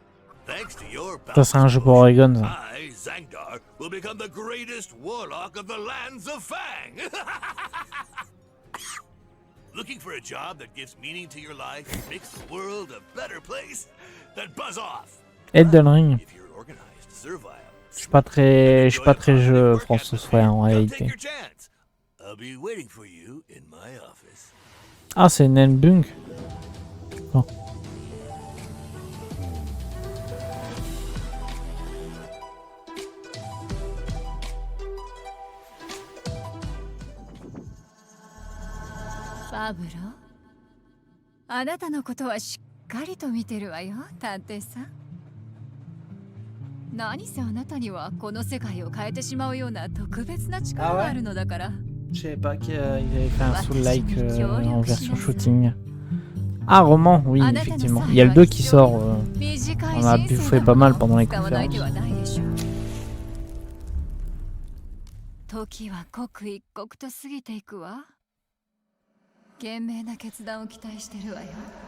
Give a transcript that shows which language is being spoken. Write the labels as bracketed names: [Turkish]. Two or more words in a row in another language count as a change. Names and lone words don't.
[English] Thanks to your power, I, Zangdar, will become the greatest warlock of the lands of Fang! Looking for a job that gives meaning to your life and makes the world a better place? Then buzz off! Elden Ring. If you're organized, servile, [French] Je suis pas très jeu From Software en réalité. Ah, c'est Nelbung. Oh. Pablo, [Japanese] あなたのことはしっかりと見てるわよ、探偵さん。何せあなたにはこの世界を変えてしまうような特別な力があるのだから。 [French] Je savais pas qu'il avait fait un soul-like en version shooting. Ah, roman, oui, effectivement. Il y a le 2 qui sort. On a fait pas mal pendant les conférences. [Japanese] 時は刻一刻と過ぎていくわ。賢明な決断を期待してるわよ。